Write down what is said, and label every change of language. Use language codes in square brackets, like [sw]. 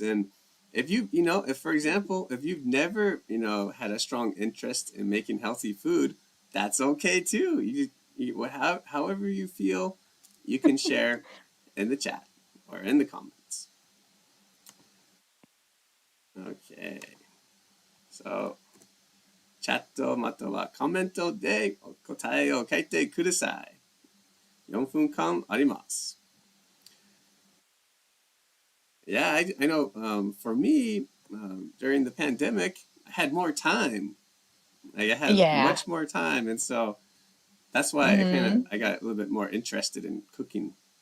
[en] And if if for example, if you've never, had a strong interest in making healthy food, that's okay too. However you feel, you can share in the chat or in the comments. Okay. [ja] So チャットまたはコメントで答えを書いてください。4分間あります。 [en] Yeah, I know. For me, during the pandemic, I had more time. Like I had Yeah. much more time, and so that's why Mm-hmm. I got a little bit more interested in cooking.